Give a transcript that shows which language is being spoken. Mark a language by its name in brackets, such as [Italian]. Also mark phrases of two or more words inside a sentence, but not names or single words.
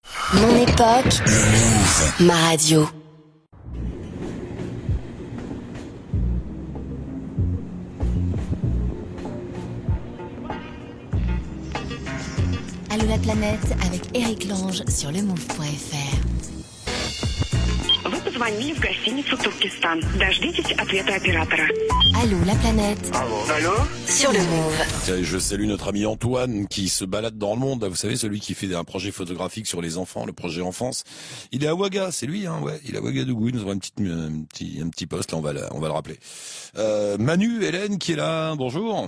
[French] Mon époque, ma radio. Allô la planète avec Eric Lange sur lemove.fr. [Russian] Вы позвонили в гостиницу «Туркестан». Дождитесь ответа оператора. [French] Allô la planète. Allô. Sur le Move. Tiens, je salue notre ami Antoine qui se balade dans le monde. Vous savez, celui qui fait un projet photographique sur les enfants, le projet enfance. Il est à Ouaga, c'est lui, hein, ouais. Il est à Ouagadougou. Il nous aura un petit poste. Là, on va le rappeler. Manu, Hélène qui est là. Bonjour.